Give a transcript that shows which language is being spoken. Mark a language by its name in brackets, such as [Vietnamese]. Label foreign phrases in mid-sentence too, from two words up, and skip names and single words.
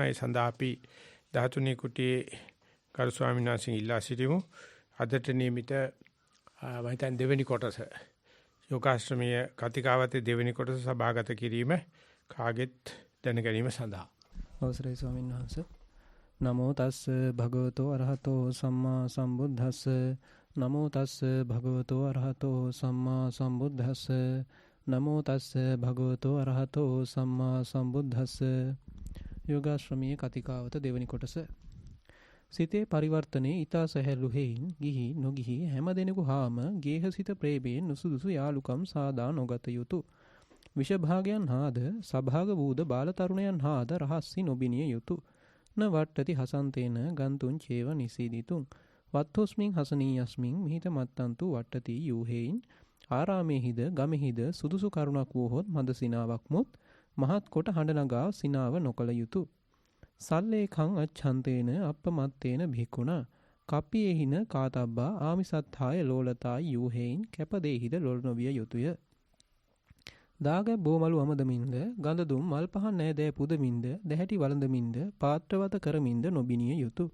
[Sinhala] ඒ සඳහා අපි 13 කුටියේ කරු ස්වාමීන් වහන්සේ ඉල්ලා සිටිමු. අදට නියමිත මම හිතන්නේ දෙවෙනි කොටස යෝගාශ්‍රමීය කතිකාවතේ දෙවෙනි කොටස සභාගත කිරීම කාගෙත් දැන ගැනීම සඳහා අවසරයි ස්වාමීන් වහන්සේ. [Pali] නමෝ තස්ස භගවතෝ අරහතෝ සම්මා සම්බුද්දස්ස නමෝ තස්ස භගවතෝ අරහතෝ සම්මා සම්බුද්දස්ස නමෝ තස්ස භගවතෝ අරහතෝ සම්මා සම්බුද්දස්ස. [Sinhala] යෝගාශ්‍රමීය කතිකාවත දෙවෙනි කොටස. සිතේ පරිවර්තනයේ ඊතා සැහැල්ලු හේයින් ගිහි නොගිහි හැම දෙනෙකු හාම ගේහසිත ප්‍රේමයෙන් නුසුදුසු යාලුකම් සාදා නොගත යුතුය. විෂභාගයන් හාද සභාග වූද බාල තරුණයන් හාද රහස්සි නොබිනිය යුතුය. [Pali] න වට්ටති හසන්තේන ගන්තුන් චේව නිසීදිතුන් වත්තොස්මින් හසනීයස්මින් මිහිත මත්තන්තු වට්ටති [Sinhala] යූහෙයින් ආරාමේහිද ගමෙහිද සුදුසු කරුණක් වූහොත් මද සිනාවක් මුත් මහත් කොට හඬ නගා සිනාව නොකළ යුතුය. [Pali] සල්ලේඛං අච්ඡන්තේන අප්පමත්තේන භික්ඛුනා කප්පියේහින කාතබ්බා ආමිසත්ථාය ලෝලතායි [Sinhala] යූහෙයින් කැපදේහිද ලොල් නොවිය යුතුය. දාග බෝමලු අමදමින්ද ගඳ දුම් මල් පහන් නෑදෑ පුදමින්ද දැහැටි වළඳමින්ද පාත්‍රවත කරමින්ද නොබිනිය යුතුය.